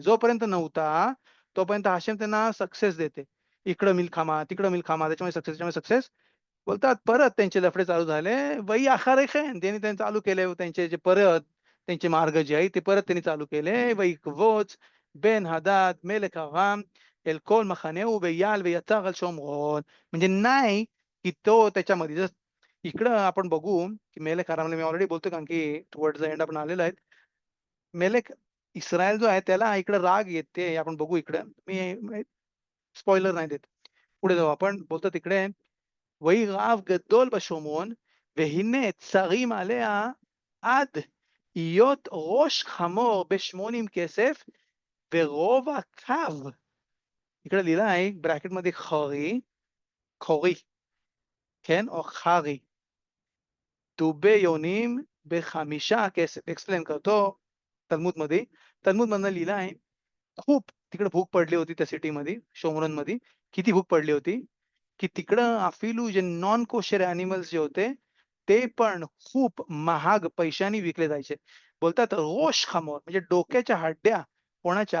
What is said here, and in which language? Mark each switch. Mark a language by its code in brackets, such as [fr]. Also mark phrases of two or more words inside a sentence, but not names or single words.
[mr] जोपर्यंत नव्हता तोपर्यंत हाशेम त्यांना सक्सेस देते. इकडं मिलखामा, तिकडं मिलखामा, त्याच्यामुळे सक्सेस बोलतात. परत त्यांचे लफडे चालू झाले. [he] ויהי אחרי כן [mr] त्यांनी त्यांनी चालू केले त्यांचे जे परत त्यांचे मार्ग जे आहेत ते परत त्यांनी चालू केले. [he] ויקבוץ בן הדד מלך ארם את כל מחנהו ויעל ויצר על שומרון. [mr] म्हणजे नाही की तो त्याच्यामध्ये इकडं आपण बघू की मेलेक आरामला मी ऑलरेडी बोलतो कारण की [en] towards the end [mr] आपण आलेलो आहे. मेलेक इस्रायल जो आहे त्याला इकडे राग येते. आपण बघू इकडं. मी स्पॉइलर नाही देत. पुढे जाऊ आपण. बोलतो तिकडे [he] ויהי רעב גדול בשומרון, והנה צרים עליה עד היות ראש חמור ב80 כסף, ורוב הקו, [mr] इकडे लिहिलं आहे ब्रॅकेटमध्ये खोरी, [he] או חרי, דובי יונים ב5 כסף. [mr] एक्सप्लेन करतो तलमूदमध्ये. तलमूदमधनं लिहिलं आहे, खूप तिकडे भूक पडली होती त्या सिटीमध्ये, शोमरोनमध्ये. किती भूक पडली होती, की तिकडं अफिलू जे [en] non kosher animals [mr] जे होते, ते पण खूप महाग पैशाने विकले जायचे. बोलतात [he] ראש חמור [mr] म्हणजे डोक्याच्या हड्ड्या कोणाच्या?